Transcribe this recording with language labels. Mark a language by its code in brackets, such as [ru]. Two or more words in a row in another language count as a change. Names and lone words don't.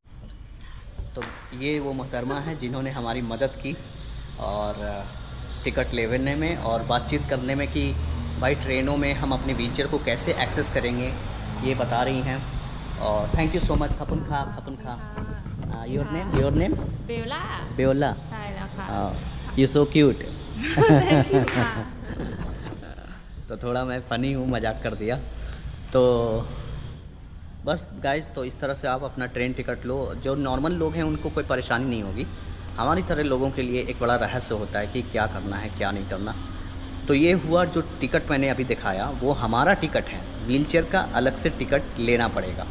[hi] तो ये वो मोहतरमा है जिन्होंने हमारी मदद की और टिकट लेने में और बातचीत करने में, कि भाई ट्रेनों में हम अपनी व्हीलचेयर को कैसे एक्सेस करेंगे, ये बता रही हैं। और [en] thank you so much. [th] ขอบคุณค่ะ [en] your name [th] เบลล่า बेओला ใช่แล้วค่ะ [en] you so cute. Thank you ค่ะ [hi] तो थोड़ा मैं फ़नी हूँ, मजाक कर दिया। तो बस गाइस, तो इस तरह से आप अपना ट्रेन टिकट लो। जो नॉर्मल लोग हैं उनको कोई परेशानी नहीं होगी, हमारी तरह लोगों के लिए एक बड़ा रहस्य होता है कि क्या करना है क्या नहीं करना। तो ये हुआ, जो टिकट मैंने अभी दिखाया वो हमारा टिकट है, व्हीलचेयर का अलग से टिकट लेना पड़ेगा।